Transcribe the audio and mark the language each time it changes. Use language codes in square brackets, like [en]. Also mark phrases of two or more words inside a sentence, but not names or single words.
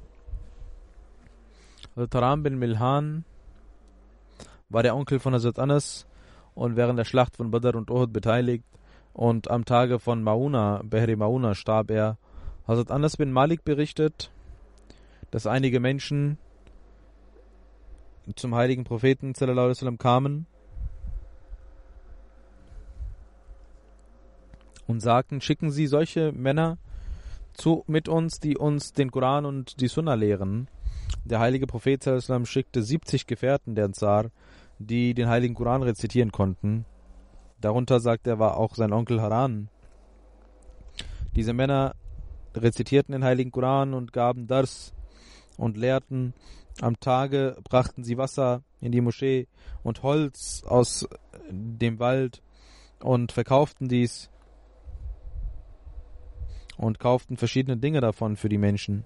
[de] Hazrat Haram bin Milhan war der Onkel von Hazrat Anas und während der Schlacht von Badr und Uhud beteiligt und am Tage von Behri Mauna starb er. Hazrat Anas bin Malik berichtet, dass einige Menschen zum heiligen Propheten [ar] صلى الله عليه وسلم [de] kamen und sagten, schicken Sie solche Männer mit uns, die uns den Koran und die Sunna lehren. Der heilige Prophet [ar] صلى الله عليه وسلم [de] schickte 70 Gefährten der Ansar, die den heiligen Koran rezitieren konnten. Darunter, sagt er, war auch sein Onkel Haran. Diese Männer rezitierten den heiligen Koran und gaben Dars und lehrten. Am Tage brachten sie Wasser in die Moschee und Holz aus dem Wald und verkauften dies und kauften verschiedene Dinge davon für die Menschen.